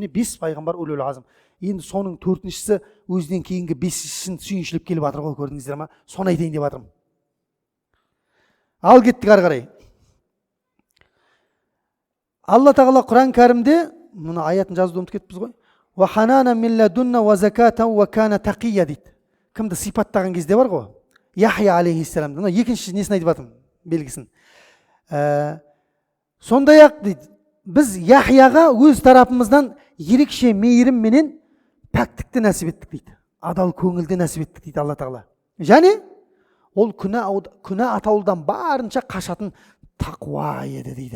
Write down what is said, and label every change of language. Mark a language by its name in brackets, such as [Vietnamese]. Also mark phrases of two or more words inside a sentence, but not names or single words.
[Kazakh] Міне 5 пайғамбар [Arabic] أولو العزم. [Kazakh] Енді соның 4-шісі өзінен кейінгі 5-шісін сүйіншіліп келіп жатыр ғой, көрдіңіздер ма? Соны айтайын деп жатырмын. Ал кеттік ары қарай. Алла тағала Құран кәрімде, мұны аятын жазуды ұмытып кетіппіз ғой. [Arabic] وحنانا من لدنا وزكاة وكان تقيا дейді. [Kazakh] Кімді сипаттаған кезде бар ғой? Яхия алейхиссалам. Екінші несін айтып жатырмын, белгісін. Сондай-ақ дейді, біз Яхияға өз тарапымыздан ерекше мейірім менен пәктікті нәсіп еттік дейді. Адал көңілді нәсіп еттік дейді Алла тағала. Және ол күнә атаулыдан барынша қашатын тақуа еді дейді.